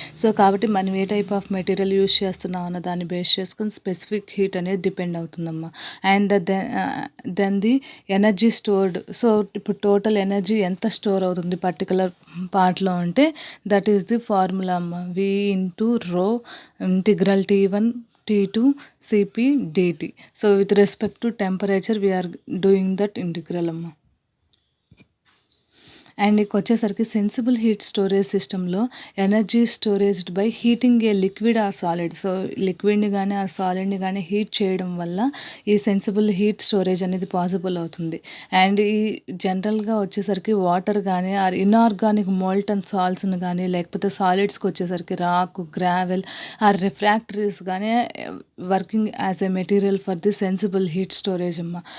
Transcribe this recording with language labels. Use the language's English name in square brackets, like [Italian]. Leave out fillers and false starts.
[Telugu] So, కాబట్టి మనం ఏ type of material use చేస్తున్నాం అన్న దాన్ని బేస్ చేసుకొని స్పెసిఫిక్ హీట్ అనేది డిపెండ్ అవుతుందమ్మా. [English] And then the energy stored. [Telugu] So, ఇప్పుడు టోటల్ ఎనర్జీ ఎంత స్టోర్ అవుతుంది పర్టిక్యులర్ పార్ట్‌లో అంటే [English] that is the formula [Telugu] అమ్మ. [English] V into rho integral T1 T2 Cp dt. So with respect to temperature we are doing that integral [Telugu] amma. [English] and [Telugu] ఇకొచ్చేసరికి [English] Sensible heat storage సిస్టమ్‌లో energy storaged by heating a liquid or solid. [Telugu] So, లిక్విడ్‌ని గానీ are సాలిడ్‌ని గానీ heat చేయడం వల్ల ఈ sensible heat storage అనేది possible అవుతుంది. And ఈ జనరల్‌గా వచ్చేసరికి వాటర్ గానీ ఆర్ ఇనార్గానిక్ మోల్టన్ సాల్ట్స్‌ని గానీ లేకపోతే సాలిడ్స్‌కొచ్చేసరికి రాక్, గ్రావెల్ ఆర్ రిఫ్రాక్టరీస్ గానీ [English] working as a material for the sensible heat storage [Telugu] అమ్మ.